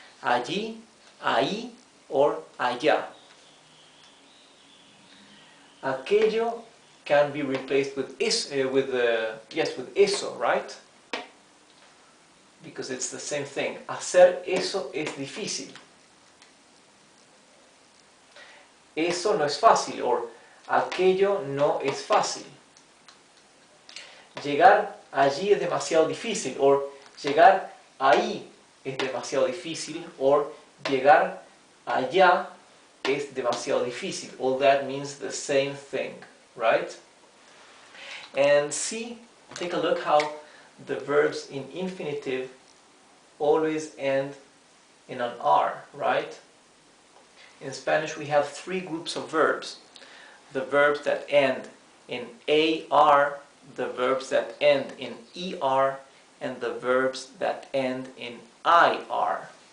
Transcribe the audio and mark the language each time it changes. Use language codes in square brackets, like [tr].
[es] Allí, ahí, or allá. [en] Aquello can be replaced with eso, right? Because it's the same thing. [es] Hacer eso es difícil. Eso no es fácil, or aquello no es fácil. Llegar allí es demasiado difícil, or llegar ahí es demasiado difícil, or llegar allá es demasiado difícil. [en] All that means the same thing, right? And take a look how the verbs in infinitive always end in an R, right? In Spanish we have three groups of verbs. The verbs that end in AR, the verbs that end in ER, and the verbs that end in IR.